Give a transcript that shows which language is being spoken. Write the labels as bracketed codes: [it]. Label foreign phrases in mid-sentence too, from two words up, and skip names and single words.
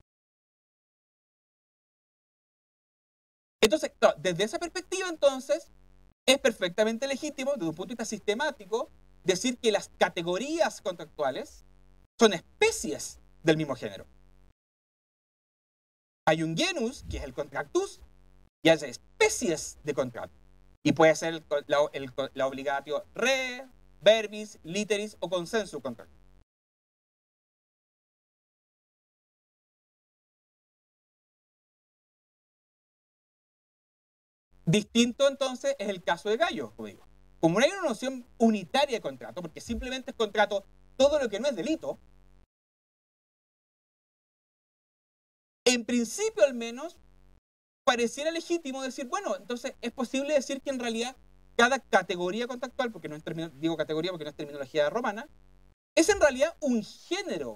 [es] Entonces, claro, desde esa perspectiva, entonces, es perfectamente legítimo, desde un punto de vista sistemático, decir que las categorías contractuales son especies del mismo género. Hay un genus, que es el contractus, y hay especies de contrato. Y puede ser la [la] obligatio re, verbis, literis o consensu contractus. [es] Distinto entonces es el caso de Gallo, como digo. Como no hay una noción unitaria de contrato, porque simplemente es contrato todo lo que no es delito, en principio al menos pareciera legítimo decir, bueno, entonces es posible decir que en realidad cada categoría contractual, porque no es digo categoría porque no es terminología romana, es en realidad un género.